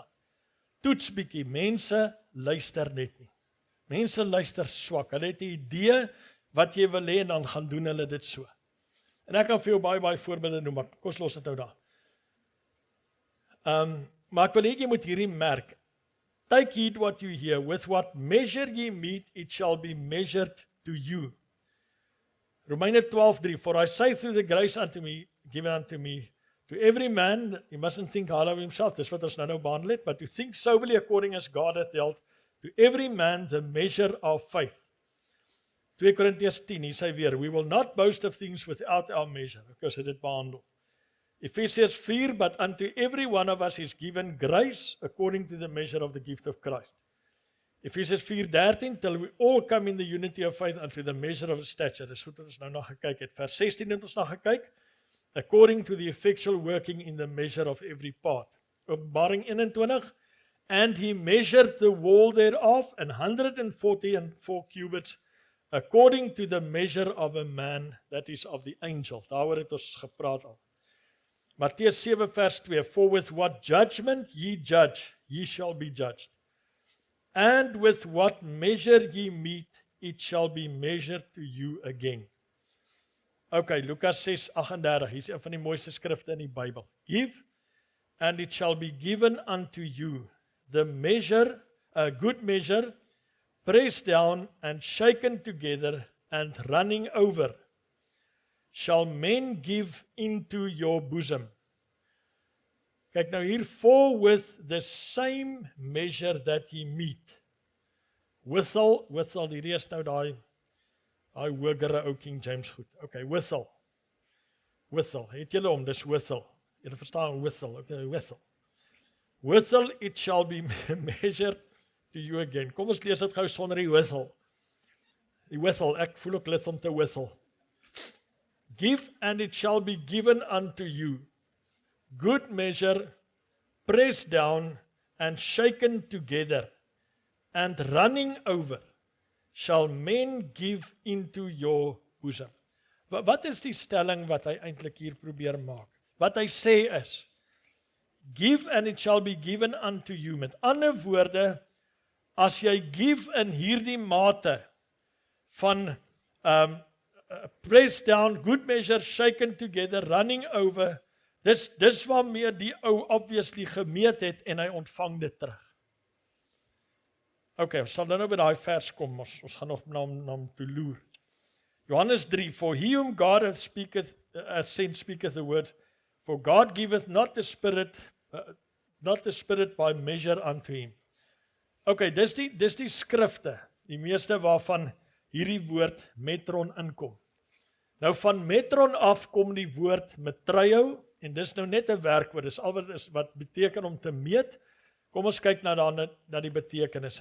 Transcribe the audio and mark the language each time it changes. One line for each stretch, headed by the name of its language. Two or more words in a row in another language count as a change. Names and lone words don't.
Afrikaans: Toets bietjie, mense luister net nie. Mense luister swak. Hulle het 'n idee wat jy wil hê en dan gaan doen hulle dit so. En ek kan vir jou baie voorbeelde noem, maar kom ons los dit nou daar. Maar ek wil hê jy moet hierdie merk.
English: Take heed what you hear, with what measure ye meet, it shall be measured to you. Romeine 12:3, for I say through the grace given unto me, to every man, he mustn't think highly of himself,
Afrikaans: dis wat ons nou behandel het,
English: but to think soberly according as God hath dealt, to every man the measure of faith.
Afrikaans: 2 Korintiërs 10, hy sê weer,
English: we will not boast of things without our measure, because
Afrikaans: het dit behandel.
English: Ephesians 4, but unto every one of us is given grace according to the measure of the gift of Christ. Ephesians 4:13, till we all come in the unity of faith unto the measure of stature.
Afrikaans: Dis goed wat ons nou na gekyk het. Vers 16 het ons na gekyk.
English: According to the effectual working in the measure of every part. Openbaring 21, and he measured the wall thereof, 144 cubits, according to the measure of a man, that is of the angel.
Afrikaans: Daaroor het ons gepraat al. Matteus 7 vers 2,
English: for with what judgment ye judge, ye shall be judged. And with what measure ye meet, it shall be measured to you again.
Afrikaans: Okay, Lukas 6:38, hier is een van die mooiste skrifte in die Bybel.
English: Give, and it shall be given unto you. The measure, a good measure, pressed down and shaken together and running over, shall men give into your bosom.
Afrikaans: Kyk nou hier,
English: for with the same measure that ye meet. Withal,
Afrikaans: hierdie is nou daai hoogere ou King James goed. Okay, withal, het julle om, dis withal. Julle verstaan withal, okay, withal.
English: Withal it shall be measured to you again.
Afrikaans: Kom ons lees dit gou sonder die withal. Die withal, ek voel ook lid om te withal.
English: Give and it shall be given unto you. Good measure, pressed down and shaken together, and running over, shall men give into your bosom.
Afrikaans: Wat is die stelling wat hy eintlik hier probeer maak? Wat hy sê is,
English: give and it shall be given unto you.
Afrikaans: Met ander woorde, as jy give in hierdie mate van
English: pressed down, good measure, shaken together, running over,
Afrikaans: dis waarmee die ou obviously gemeet het en hy ontvang dit terug. Okay, ons sal nou by daai vers kom, ons gaan nog na hom toe loer. Johannes 3,
English: for he whom God hath sent speaketh the word, for God giveth not the spirit by measure unto him.
Afrikaans: Okay, dis die skrifte, die meeste waarvan hierdie woord metron inkom. Nou van metron af kom die woord metruio, en dis nou net 'n werkwoord, dis al wat beteken om te meet. Kom ons kyk na die betekenisse.